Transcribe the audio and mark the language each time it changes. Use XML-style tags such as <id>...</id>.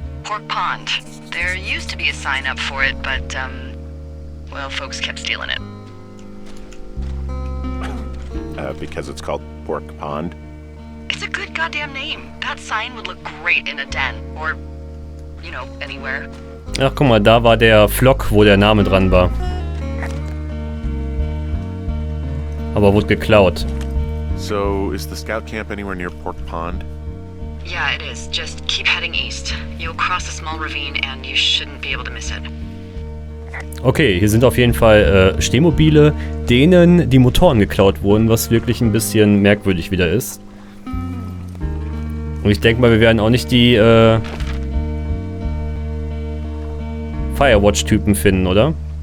<en>Pork Pond. There used to be a sign up for it, but, Well, folks kept stealing it. Because it's called Pork Pond. It's a good goddamn name. That sign would look great in a den. Or, you know, anywhere.</en> <de>Ach, guck mal, da war der Flock, wo der Name dran war. Aber wurde geklaut.</de> <en>So, is the scout camp anywhere near Pork Pond? Yeah, it is. Just keep heading east. You'll cross a small ravine and you shouldn't be able to miss it.</en> <de>Okay, hier sind auf jeden Fall Stehmobile, denen die Motoren geklaut wurden, was wirklich ein bisschen merkwürdig wieder ist. Und ich denke mal, wir werden auch nicht die Firewatch-Typen finden, oder?</de>